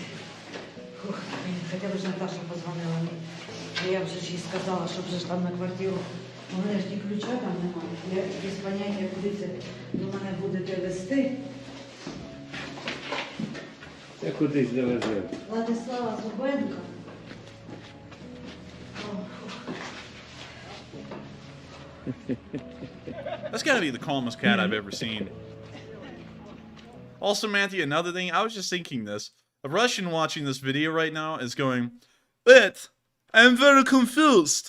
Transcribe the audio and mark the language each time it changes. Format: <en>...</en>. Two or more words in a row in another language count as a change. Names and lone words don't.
<uk>Ух, хоча б ж Наташа позвонила мені. Я вже ж їй сказала, щоб вже ж там на квартиру. У мене ж ні ключа там немає. Я без поняття, куди це до мене будете вести. Це кудись довезе. Владислава Зубенко.</uk> <en>That's gotta be the calmest cat I've ever seen. Also, Matthew, another thing, I was just thinking this. A Russian watching this video right now is going, "But I'm very confused.</en>